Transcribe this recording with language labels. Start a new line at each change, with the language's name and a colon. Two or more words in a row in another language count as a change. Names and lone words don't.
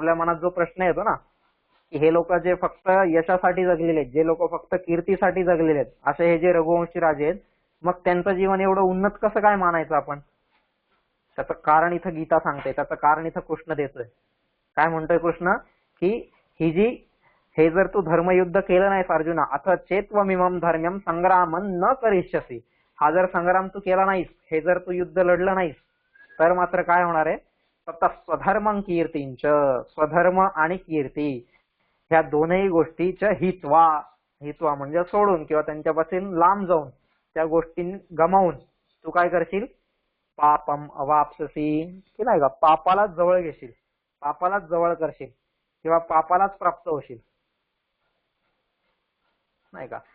Marathi: आपल्या मनात जो प्रश्न येतो ना की हे लोक जे फक्त यशासाठी जगलेले आहेत, जे लोक फक्त कीर्तीसाठी जगलेले आहेत, असे हे जे रघुवंशी राजे आहेत, मग त्यांचं जीवन एवढं उन्नत कसं काय मानायचं आपण? त्याचं कारण इथं गीता सांगते, त्याचं कारण इथं कृष्ण देतोय. काय म्हणतोय कृष्ण की ही जी हे जर तू धर्मयुद्ध केलं नाहीस अर्जुना,
Sanskrit: अथ चेत्त्वमिमं धर्म्यं संग्रामं न करिष्यसि,
Marathi: हा जर संग्राम तू केला नाहीस, हे जर तू युद्ध लढलं नाहीस, तर मात्र काय होणार आहे?
Sanskrit: ततः स्वधर्मं कीर्तींच,
Marathi: स्वधर्म आणि कीर्ती ह्या दोनही गोष्टीच्या हित्वा, हित्वा म्हणजे सोडून किंवा त्यांच्यापासून लांब जाऊन, त्या गोष्टी गमावून तू काय करशील?
Sanskrit: पापम अवाप्स्यसि,
Marathi: की नाही का, पापालाच जवळ घेशील, पापालाच जवळ करशील, किंवा पापालाच प्राप्त होशील, नाही का?